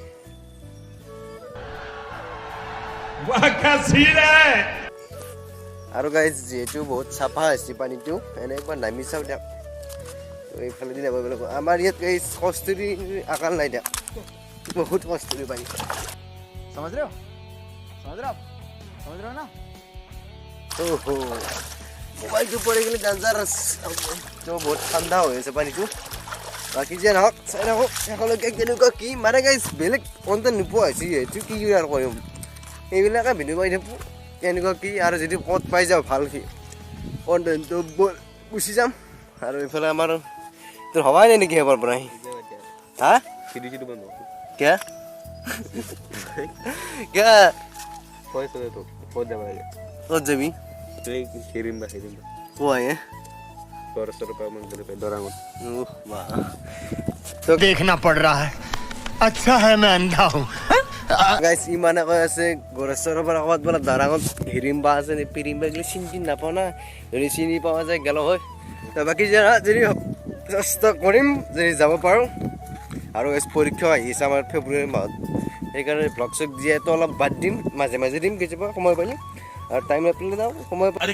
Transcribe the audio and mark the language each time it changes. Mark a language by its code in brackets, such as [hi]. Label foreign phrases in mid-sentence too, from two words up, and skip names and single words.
[as] আৰু গাইজ যিহেতু বহুত চাফা হৈছে পানীটো এনে একবাৰ নামি চাওঁ দিয়ক এইফালে দি যাব লাগিব আমাৰ ইয়াত এই কস্তুৰী আকাৰ নাই দিয়ক বহুত কস্তুৰী পানী [hi] समझ रहे हो ना [as] ओहो মোবাইলটো পৰি গ'লে ডেঞ্জাৰাছ তো বহুত ঠাণ্ডা হৈ আছে পানীটো বাকী যে নহওক চাই থাকক একেলগে কেনেকুৱা কি মানে গাইজ বেলেগ কণ্টেণ্ট নোপোৱা হৈছে এইটো কি আৰু কৰিম এইবিলাকে ভিডিঅ' কৰি থাকোঁ কেনেকুৱা কি আৰু যদি ক'ত পাই যাওঁ ভাল সি কণ্টেণ্টটো গুচি যাম আৰু এইফালে আমাৰ তোৰ হবাই নাই নেকি এবাৰ পৰাই হা কিয়া কিয়া ক'ত যাবি [hi] तो देखना पड़ रहा है अच्छा है मैं अंधा हूँ [as] গাইজ ইমানে কৈ আছে গড়েশ্বৰৰ পৰা ক'ৰবাত বোলে দৰাঙত হিৰিম্বা আছে নে পিৰিম্বা এইগিলা চিনি নাপাওঁ না যদি চিনি পোৱা যায় গেল হয় বাকী যদি চেষ্টা কৰিম যদি যাব পাৰোঁ আৰু পৰীক্ষা আহি আছে আমাৰ ফেব্ৰুৱাৰী মাহত সেইকাৰণে ভ্লগ চগ দিয়াটো অলপ বাদ দিম মাজে মাজে দিম কেতিয়াবা সময় পালে আৰু টাইম নাপালে যাওঁ সময়